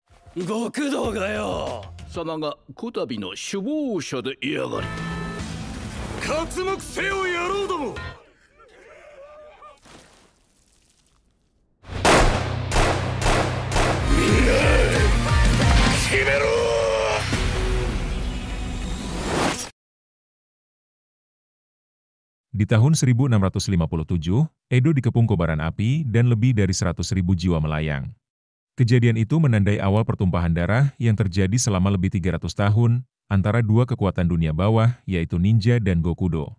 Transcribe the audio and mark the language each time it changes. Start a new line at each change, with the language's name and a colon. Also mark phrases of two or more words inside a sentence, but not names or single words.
Japanese: 極道がよ。様がこたびの首謀者でいやがる。刮目せよ野郎ども。みんな決めろ。
Indonesian: Di tahun 1657, Edo dikepung kobaran api dan lebih dari 100.000 jiwa melayang. Kejadian itu menandai awal pertumpahan darah yang terjadi selama lebih 300 tahun antara dua kekuatan dunia bawah, yaitu ninja dan Gokudo.